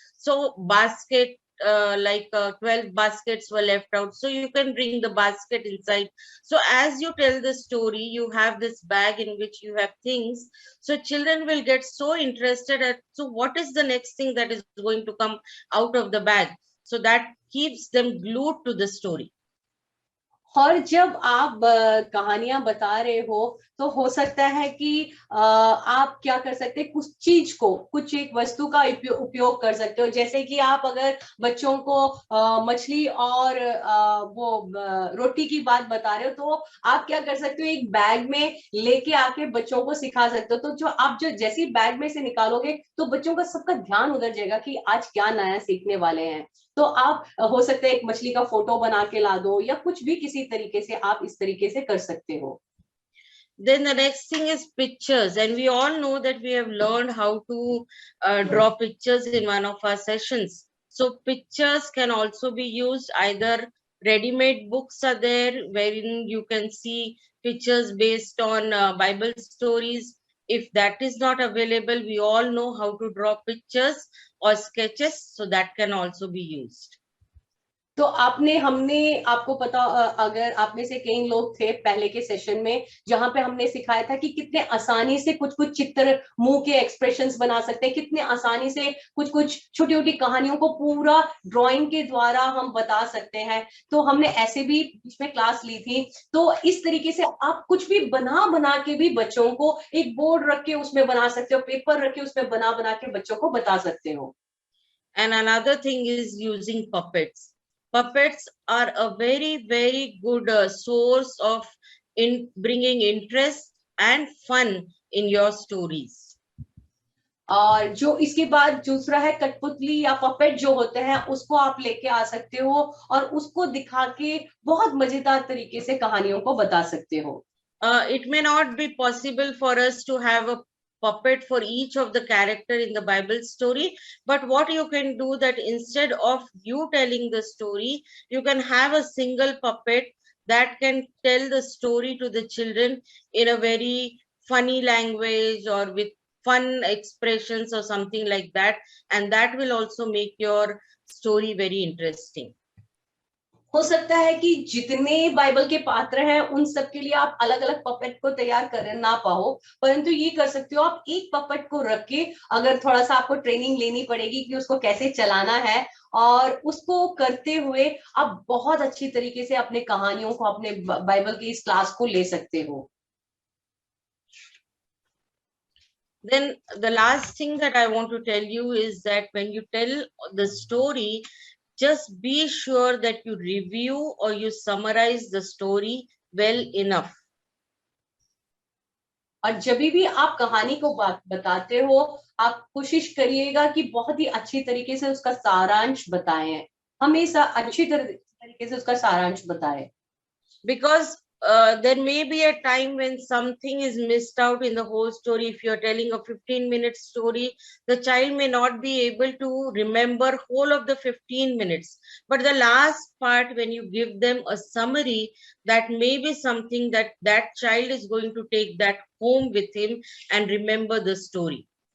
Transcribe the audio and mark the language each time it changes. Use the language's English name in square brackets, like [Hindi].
[English] So basket, 12 baskets were left out, so you can bring the basket inside. So as you tell the story, you have this bag in which you have things, so children will get so interested at, so what is the next thing that is going to come out of the bag? So that keeps them glued to the story. [Hindi] और जब आप कहानियां बता रहे हो तो हो सकता है कि आप क्या कर सकते हैं, कुछ चीज को, कुछ एक वस्तु का उपयोग कर सकते हो। जैसे कि आप अगर बच्चों को मछली और वो रोटी की बात बता रहे हो तो आप क्या कर सकते हो, एक बैग में लेके आके बच्चों को सिखा सकते हो। तो जो आप जैसे बैग में से निकालोगे तो बच्चों का सबका ध्यान उधर जाएगा कि आज क्या नया सीखने वाले हैं। तो आप हो सकता है एक मछली का फोटो बना के ला दो या कुछ भी किसी तरीके से आप इस तरीके से कर सकते हो। [English] Then the next thing is pictures, and we all know that we have learned how to draw pictures in one of our sessions. So pictures can also be used. Either ready-made books are there wherein you can see pictures based on Bible stories. If that is not available, we all know how to draw pictures or sketches, so that can also be used. [Hindi] तो हमने आपको पता, अगर आप में से कई लोग थे पहले के सेशन में जहां पे हमने सिखाया था कि कितने आसानी से कुछ कुछ चित्र, मुंह के एक्सप्रेशंस बना सकते हैं, कितने आसानी से कुछ कुछ छोटी छोटी कहानियों को पूरा ड्राइंग के द्वारा हम बता सकते हैं। तो हमने ऐसे भी इसमें क्लास ली थी। तो इस तरीके से आप कुछ भी बना के भी बच्चों को एक बोर्ड रख के उसमें बना सकते हो, पेपर रख के उसमें बना के बच्चों को बता सकते हो। [English] And another thing is using puppets. Puppets are a very, very good source of bringing interest and fun in your stories. [Hindi] और जो इसके बाद दूसरा है कठपुतली या पपेट जो होते हैं, उसको आप लेके आ सकते हो और उसको दिखा के बहुत मजेदार तरीके से कहानियों को बता सकते हो। [English] It may not be possible for us to have a puppet for each of the character in the Bible story, but what you can do that instead of you telling the story, you can have a single puppet that can tell the story to the children in a very funny language or with fun expressions or something like that, and that will also make your story very interesting. [Hindi] हो सकता है कि जितने Bible के पात्र हैं उन सब के लिए आप अलग अलग पपेट को तैयार कर ना पाओ, परंतु ये कर सकते हो आप एक पपेट को रख के, अगर थोड़ा सा आपको ट्रेनिंग लेनी पड़ेगी कि उसको कैसे चलाना है, और उसको करते हुए आप बहुत अच्छी तरीके से अपने कहानियों को, अपने बाइबल की इस क्लास को ले सकते हो। [English] Then the last thing that I want to tell you is that when you tell the story, just be sure that you review or you summarize the story well enough. [Hindi] और जब भी आप कहानी को बताते हो, आप कोशिश करिएगा कि बहुत ही अच्छी तरीके से उसका सारांश बताएं, हमेशा अच्छी तरीके से उसका सारांश बताएं। [English] Because there may be a time when something is missed out in the whole story. If you're telling a 15-minute story, the child may not be able to remember whole of the 15 minutes. But the last part, when you give them a summary, that may be something that that child is going to take that home with him and remember the story.